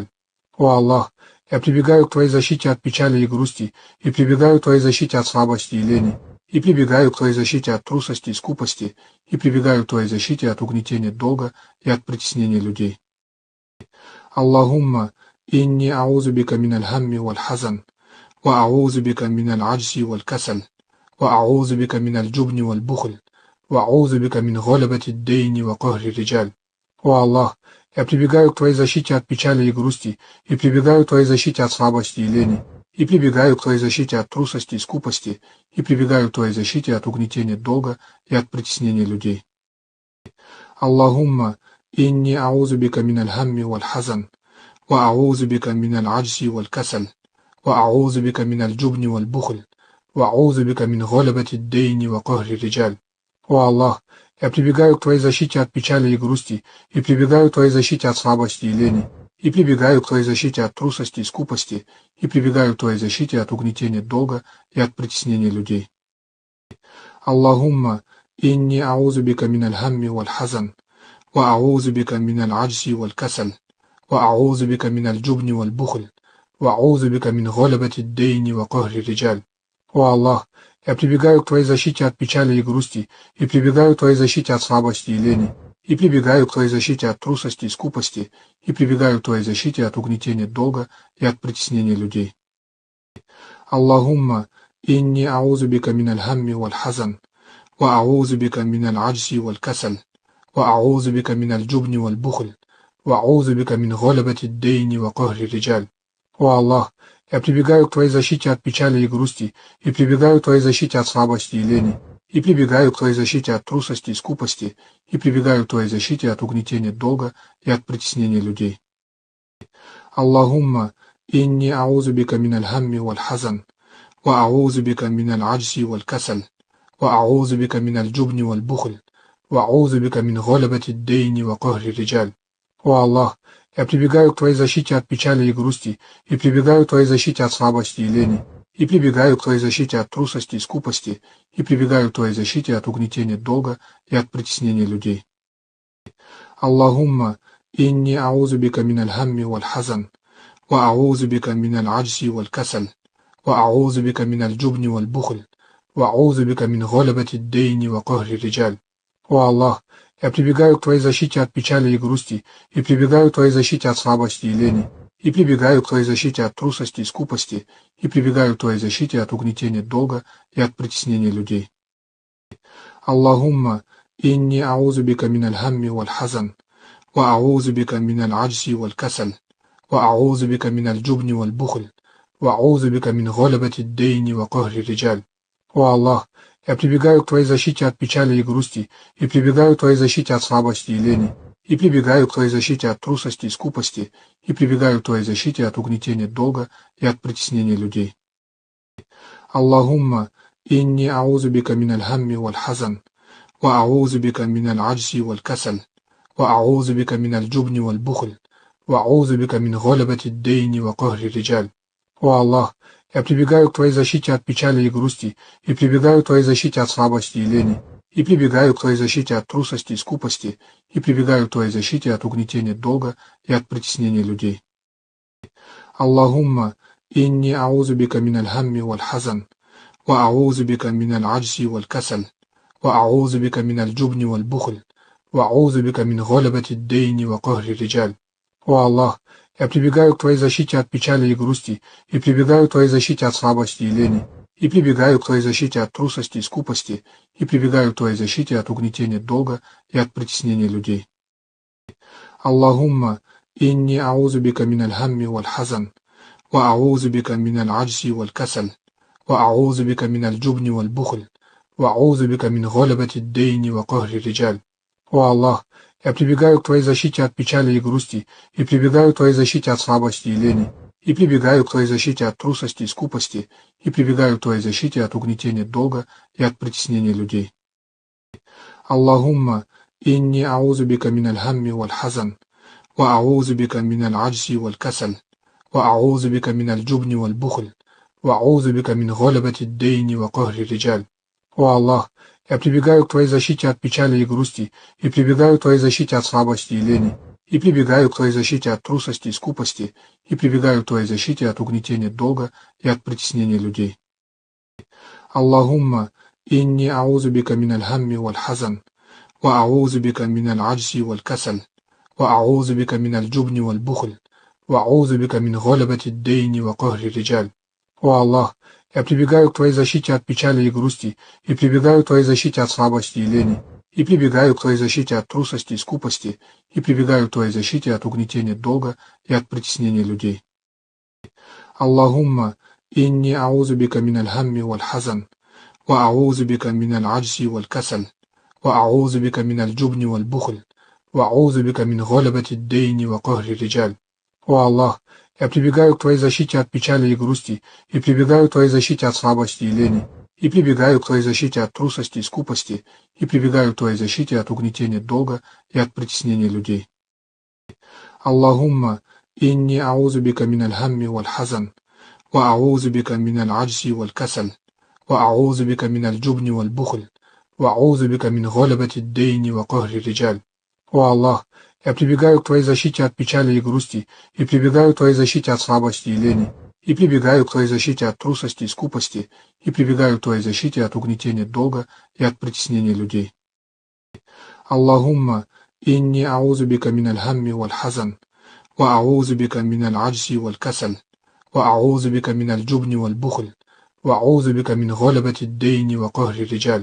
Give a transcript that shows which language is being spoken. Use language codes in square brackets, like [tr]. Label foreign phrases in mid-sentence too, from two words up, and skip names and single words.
[ru] О Аллах, я прибегаю к Твоей защите от печали и грусти, и прибегаю к Твоей защите от слабости и лени, и прибегаю к Твоей защите от трусости и скупости, и прибегаю к Твоей защите от угнетения долга и от притеснения людей. [ar] اللهم إني أعوذ بك من الهم والحزن، وأعوذ بك من العجز والكسل، وأعوذ بك من الجبن والبخل، وأعوذ بك من غلبة الدين وقهر الرجال. [ru] О Аллах, я прибегаю к Твоей защите от печали и грусти, и прибегаю к Твоей защите от слабости и лени, и прибегаю к Твоей защите от трусости и скупости, и прибегаю к Твоей защите от угнетения долга и от притеснения людей. [ar] اللهم إني أعوذ بك من الهم والحزن، وأعوذ بك من العجز والكسل، وأعوذ بك من الجبن والبخل، وأعوذ بك من غلبة الدين وقهر الرجال. [ru] О Аллах, я прибегаю к Твоей защите от печали и грусти, и прибегаю к Твоей защите от слабости и лени, и прибегаю к Твоей защите от трусости и скупости, и прибегаю к Твоей защите от угнетения долга и от притеснения людей. [ar] اللهم إني أعوذ بك من الهم والحزن، وأعوذ بك من العجز والكسل، وأعوذ بك من الجبن والبخل، وأعوذ بك من غلبة الدين وقهر الرجال. [ru] О Аллах, я прибегаю к Твоей защите от печали и грусти, и прибегаю к Твоей защите от слабости и лени, и прибегаю к Твоей защите от трусости и скупости, и прибегаю к Твоей защите от угнетения долга и от притеснения людей. [ar] اللهم إني أعوذ بك من الهم والحزن، وأعوذ بك من العجز والكسل، وأعوذ بك من الجبن والبخل، وأعوذ بك من غلبة الدين وقهر الرجال. [ru] О Аллах, я прибегаю к Твоей защите от печали и грусти, и прибегаю к Твоей защите от слабости и лени, и прибегаю к Твоей защите от трусости и скупости, и прибегаю к Твоей защите от угнетения долга и от притеснения людей. [ar] اللهم إني أعوذ بك من الهم والحزن، وأعوذ بك من العجز والكسل، وأعوذ بك من الجبن والبخل، وأعوذ بك من غلبة الدين وقهر الرجال. [ru] О Аллах, я прибегаю к Твоей защите от печали и грусти, и прибегаю к Твоей защите от слабости и лени, и прибегаю к Твоей защите от трусости и скупости, и прибегаю к Твоей защите от угнетения долга и от притеснения людей. [ar] اللهم إني أعوذ بك من الهم والحزن، وأعوذ بك من العجز والكسل، وأعوذ بك من الجبن والبخل، وأعوذ بك من غلبة الدين وقهر الرجال. [ru] О Аллах, я прибегаю к Твоей защите от печали и грусти, и прибегаю к Твоей защите от слабости и лени, и прибегаю к Твоей защите от трусости и скупости, и прибегаю к Твоей защите от угнетения долга и от притеснения людей. [ar] اللهم إني أعوذ بك من الهم والحزن، وأعوذ بك من العجز والكسل، وأعوذ بك من الجبن والبخل، وأعوذ بك من غلبة الدين وقهر الرجال. [ru] О Аллах, я прибегаю к Твоей защите от печали и грусти, и прибегаю к Твоей защите от слабости и лени, и прибегаю к Твоей защите от трусости и скупости, и прибегаю к Твоей защите от угнетения долга и от притеснения людей. [ar] اللهم إني أعوذ بك من الهم والحزن، وأعوذ بك من العجز والكسل، وأعوذ بك من الجبن والبخل، وأعوذ بك من غلبة الدين وقهر الرجال. [ru] О Аллах, я прибегаю к Твоей защите от печали и грусти, и прибегаю к Твоей защите от слабости и лени, и прибегаю к Твоей защите от трусости и скупости, и прибегаю к Твоей защите от угнетения долга и от притеснения людей. [ar] اللهم إني أعوذ بك من الهم والحزن، وأعوذ بك من العجز والكسل، وأعوذ بك من الجبن والبخل، وأعوذ بك من غلبة الدين وقهر الرجال. [ru] О Аллах, я прибегаю к Твоей защите от печали и грусти, и прибегаю к Твоей защите от слабости и лени, и прибегаю к Твоей защите от трусости и скупости, и прибегаю к Твоей защите от угнетения долга и от притеснения людей. [ar] اللهم إني أعوذ بك من الهم والحزن، وأعوذ بك من العجز والكسل، وأعوذ بك من الجبن والبخل، وأعوذ بك من غلبة الدين وقهر الرجال. [ru] О Аллах, Я прибегаю к Твоей защите от печали и грусти, и прибегаю к Твоей защите от слабости и лени, и прибегаю к Твоей защите от трусости и скупости, и прибегаю к Твоей защите от угнетения долга и от притеснения людей. [ar] اللهم إني أعوذ بك من الهم والحزن، وأعوذ بك من العجز والكسل، وأعوذ بك من الجبن والبخل، وأعوذ بك من غلبة الدين وقهر الرجال. [ru] О Аллах, я прибегаю к Твоей защите от печали и грусти, и прибегаю к Твоей защите от слабости и лени, и прибегаю к Твоей защите от трусости и скупости, и прибегаю к Твоей защите от угнетения долга и от притеснения людей. [ar] اللهم إني أعوذ بك من الهم والحزن، وأعوذ بك من العجز والكسل، وأعوذ بك من الجبن والبخل، وأعوذ بك من غلبة الدين وقهر الرجال. [ru] О Аллах, я прибегаю к Твоей защите от печали и грусти, и прибегаю к Твоей защите от слабости и лени, и прибегаю к Твоей защите от трусости и скупости, и прибегаю к Твоей защите от угнетения долга и от притеснения людей. [ar] اللهم إني أعوذ بك من الهم والحزن، وأعوذ بك من العجز والكسل، وأعوذ بك من الجبن والبخل، وأعوذ بك من غلبة الدين وقهر الرجال. [ru] О Аллах, я прибегаю к Твоей защите от печали и грусти, и прибегаю к Твоей защите от слабости и лени, и прибегаю к Твоей защите от трусости и скупости, и прибегаю к Твоей защите от угнетения долга и от притеснения людей. [ar] اللهم إني أعوذ بك من الهم والحزن، وأعوذ بك من العجز والكسل، وأعوذ بك من الجبن والبخل، وأعوذ بك من غلبة الدين وقهر الرجال. [ru] О Аллах, я прибегаю к Твоей защите от печали и грусти, и прибегаю к Твоей защите от слабости и лени, и прибегаю к Твоей защите от трусости и скупости, и прибегаю к Твоей защите от угнетения долга и от притеснения людей. [ar] اللهم إني أعوذ بك من الهم والحزن، وأعوذ بك من العجز والكسل، وأعوذ بك من الجبن والبخل، وأعوذ بك من غلبة الدين وقهر الرجال.